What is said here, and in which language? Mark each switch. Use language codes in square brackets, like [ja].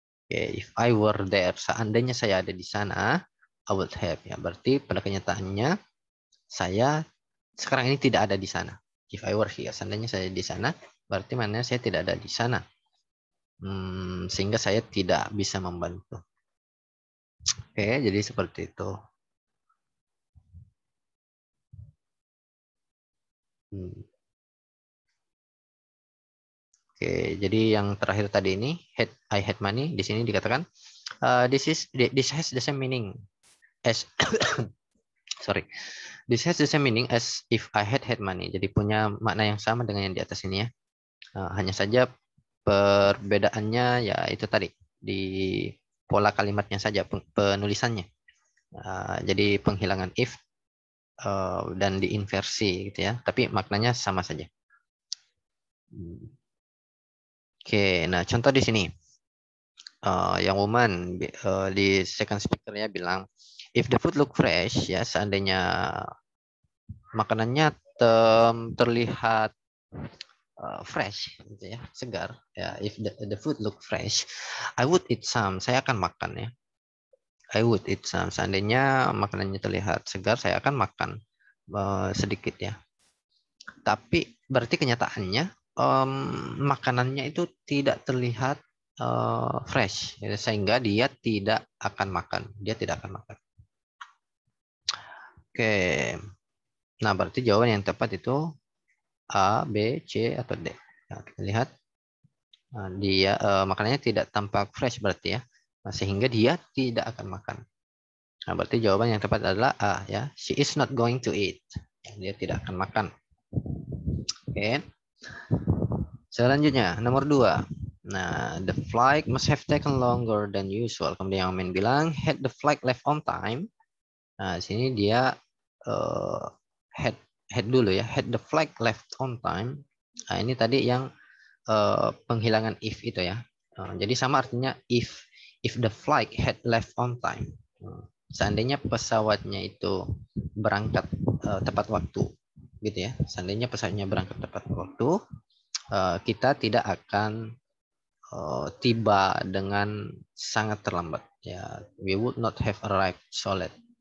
[en] If I were there, [id] seandainya saya ada di sana, [en] I would have ya. [id] Berarti pada kenyataannya saya sekarang ini tidak ada di sana. [en] If I were here, [id] seandainya saya di sana, berarti mana saya tidak ada di sana. Sehingga saya tidak bisa membantu. Oke, jadi seperti itu. Oke, jadi yang terakhir tadi ini, [en] I had money, [id] di sini dikatakan [en] this has the same meaning as sorry, this has the same meaning as if I had money. [id] Jadi punya makna yang sama dengan yang di atas ini ya. Hanya saja perbedaannya ya itu tadi di pola kalimatnya saja, penulisannya. Jadi penghilangan if dan diinversi gitu ya. Tapi maknanya sama saja. Oke, nah contoh di sini. Yang woman di second speaker-nya bilang, [en] if the food look fresh, [id] ya seandainya makanannya terlihat fresh, gitu ya, segar. [en] Ya, if the food look fresh, I would eat some. [id] Saya akan makan ya. [en] I would eat some. [id] Seandainya makanannya terlihat segar, saya akan makan sedikit ya. Tapi berarti kenyataannya makanannya itu tidak terlihat fresh, sehingga dia tidak akan makan. Dia tidak akan makan. Oke, nah berarti jawaban yang tepat itu A, B, C atau D. Nah, kita lihat dia makanannya tidak tampak fresh berarti ya, sehingga dia tidak akan makan. Nah berarti jawaban yang tepat adalah A ya. [en] She is not going to eat. [id] Dia tidak akan makan. [en] Oke. [id] Selanjutnya nomor 2. [en] Nah, the flight must have taken longer than usual. [id] Kemudian yang Amin bilang, [en] had the flight left on time. [id] Nah, sini dia had dulu ya, [en] had the flight left on time. [id] Nah, ini tadi yang penghilangan if itu ya. Jadi sama artinya [en] if the flight had left on time. [id] Seandainya pesawatnya itu berangkat tepat waktu, gitu ya. Seandainya pesawatnya berangkat tepat waktu, kita tidak akan tiba dengan sangat terlambat. [en] Ya, we would not have arrived so late.